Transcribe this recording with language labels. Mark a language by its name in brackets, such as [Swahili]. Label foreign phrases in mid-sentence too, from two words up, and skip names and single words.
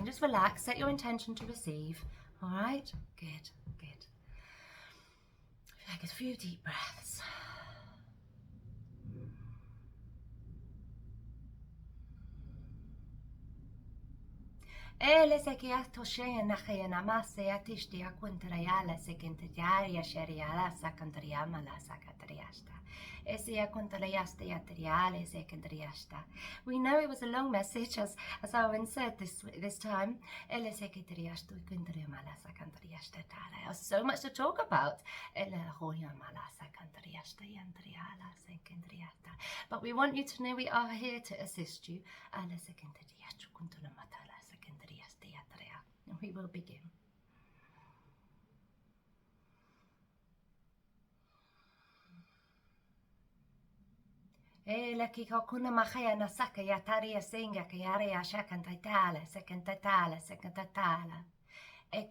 [English] Just relax. Set your intention to receive. All right. Good. Good. Take a few deep breaths. Ele se que ato she na che na masse atisti a quintriala se quintriaria sheriala sa cantriama la sa catriasta. Ese a quintriasta yatriale se quintriasta. We know it was a long message, as Owen said this time. Ele se quintriasto quintriama la sa cantriasta tale. There's so much to talk about. Ele hoyama la sa cantriasta yantriala se quintriasta. But we want you to know we are here to assist you. Ele se quintriasto quintriama tale. And we will begin. Ela ki kuna mahaya na saka ya taria singa ki aria shakan taitala, second tatala, second tatala.